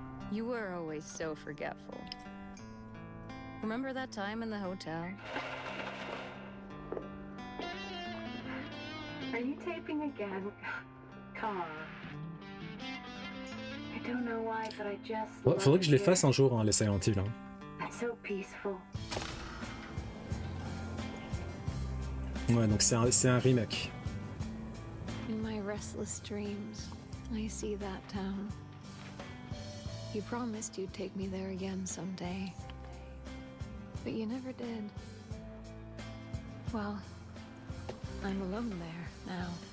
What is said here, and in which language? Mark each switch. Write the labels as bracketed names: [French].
[English] You were always so forgetful. Remember that time in the hotel? Are you taping again? Come on. I don't know why, but I just. [French] Ouais, faudrait que je les fasse un jour, hein, les Silent Hill. Hein. [English] It's so peaceful. [French] Ouais, donc c'est un remake. [English] In my restless dreams, I see that town. You promised you'd take me there again someday. But you never did. Well, I'm alone there now.